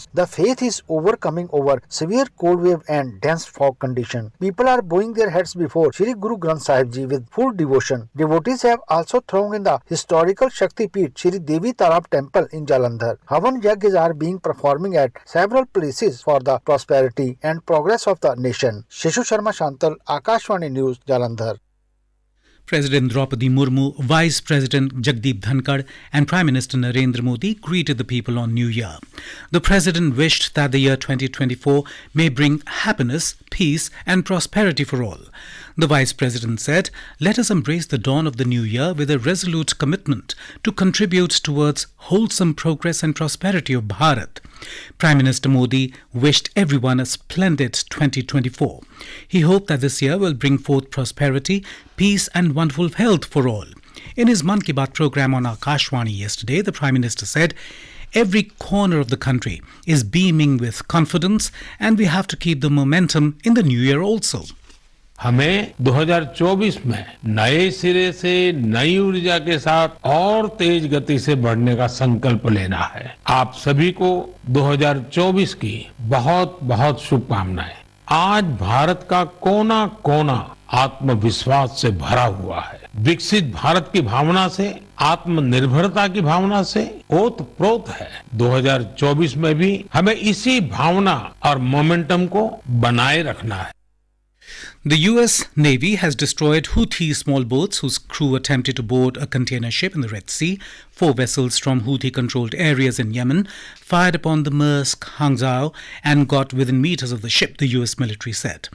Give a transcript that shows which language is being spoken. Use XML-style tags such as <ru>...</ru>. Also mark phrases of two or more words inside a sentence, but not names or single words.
<en>The faith is overcoming over severe cold wave and dense fog condition. People are bowing their heads before Shri Guru Granth Sahib Ji with full devotion. Devotees have also thronged in the historical Shakti Peeth Shri Devi Tarab Temple in Jalandhar. Havan Yajnas are being performing at several places for the prosperity and progress of the nation. Shishu Sharma Shantal, Akashvani News, Jalandhar. President Draupadi Murmu, Vice President Jagdeep Dhankar and Prime Minister Narendra Modi greeted the people on New Year. The President wished that the year 2024 may bring happiness, peace and prosperity for all. The Vice President said, "Let us embrace the dawn of the new year with a resolute commitment to contribute towards wholesome progress and prosperity of Bharat." Prime Minister Modi wished everyone a splendid 2024. He hoped that this year will bring forth prosperity, peace and wonderful health for all. In his Mann Ki Baat program on Akashvani yesterday, the Prime Minister said, "Every corner of the country is beaming with confidence and we have to keep the momentum in the new year also."</en> <hi>हमें 2024 में नए सिरे से नई ऊर्जा के साथ और तेज गति से बढ़ने का संकल्प लेना है। आप सभी को 2024 की बहुत बहुत शुभकामनाएं। आज भारत का कोना कोना आत्मविश्वास से भरा हुआ है। विकसित भारत की भावना से, आत्मनिर्भरता की भावना से ओतप्रोत है। 2024 में भी हमें इसी भावना और मोमेंटम को बनाए रखना है।</hi> <en>The US Navy has destroyed Houthi small boats whose crew attempted to board a container ship in the Red Sea. 4 vessels from Houthi-controlled areas in Yemen fired upon the Maersk Hangzhou and got within meters of the ship, the US military said.</en>